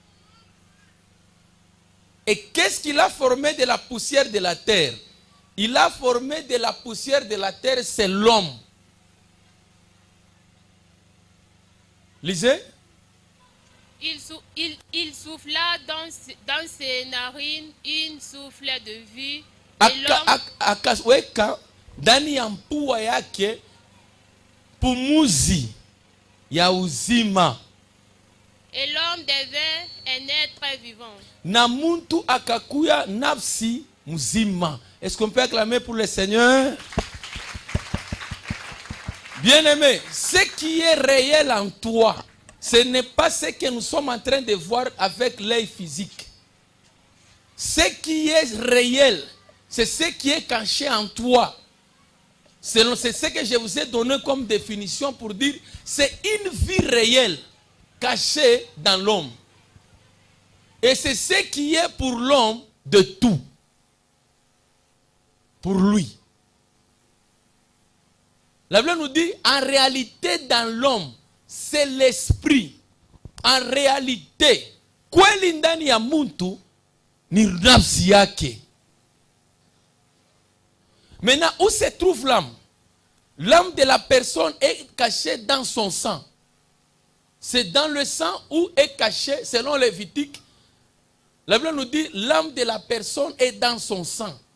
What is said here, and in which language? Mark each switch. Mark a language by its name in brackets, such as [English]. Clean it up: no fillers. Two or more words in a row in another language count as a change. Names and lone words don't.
[French] Et qu'est-ce qu'il a formé de la poussière de la terre? Il a formé de la poussière de la terre, c'est l'homme. Lisez. Il souffla dans ses narines une souffle de vie. [Swahili] Ndani ya mpua yake pumuzi ya uzima. [French] Et l'homme devint un être vivant. [Swahili] Na muntu akakuya nafsi mzima. [French] Est-ce qu'on peut acclamer pour le Seigneur? Bien-aimé, ce qui est réel en toi, ce n'est pas ce que nous sommes en train de voir avec l'œil physique. Ce qui est réel, c'est ce qui est caché en toi. C'est ce que je vous ai donné comme définition pour dire, c'est une vie réelle cachée dans l'homme. Et c'est ce qui est pour l'homme de tout. Pour lui. La Bible nous dit, en réalité dans l'homme, c'est l'esprit. En réalité, [Swahili] kweli ndani ya muntu ni nafsi yake. [French] Maintenant, où se trouve l'âme? L'âme de la personne est cachée dans son sang. C'est dans le sang où est caché, selon Lévitique. La Bible nous dit, l'âme de la personne est dans son sang.